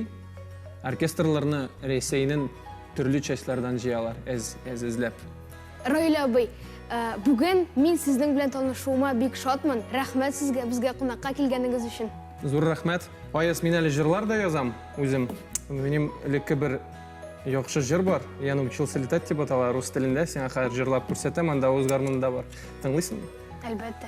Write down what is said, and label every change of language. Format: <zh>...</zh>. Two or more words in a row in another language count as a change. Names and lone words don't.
<tt>Оркестрларны Рәсәйнең төрле частьләрдән җыялар, эзләп. Раил абый, бүген мин сезнең белән танышуыма бик шатмын. Рәхмәт сезгә, безгә кунакка килгәнегез өчен. Зур рәхмәт. Аяс, мин әле җырлар да язам үзем. Минем элекке бер яхшы җыр бар. Я научился летать дип атала рус телендә. Сиңа хәзер җырлап күрсәтәм, анда үз гармунда бар. Тыңлыйсыңмы? Әлбәттә.</tt>